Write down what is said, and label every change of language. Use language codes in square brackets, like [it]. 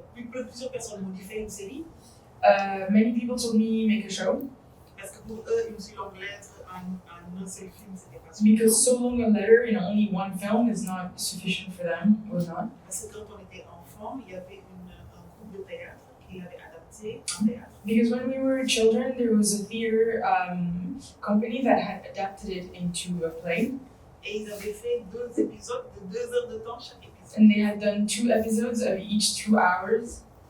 [fr] Plusieurs personnes m'ont dit fais une série [en] Many people told me make a show [fr] parce que pour eux, une seule longue lettre en un seul film, c'était pas [en] because [fr] suffisant. [en] so long a letter in only one film is not sufficient for them. It was not. [fr] Parce que quand on était enfant, il y avait un groupe de théâtre qui l'avait adapté en théâtre. [en] Because when we were children, there was a theater company that had adapted it into a play, [fr] Et ils avaient fait 2 épisodes de 2 heures de temps chaque épisode. [en] and they had done 2 episodes of each 2 hours.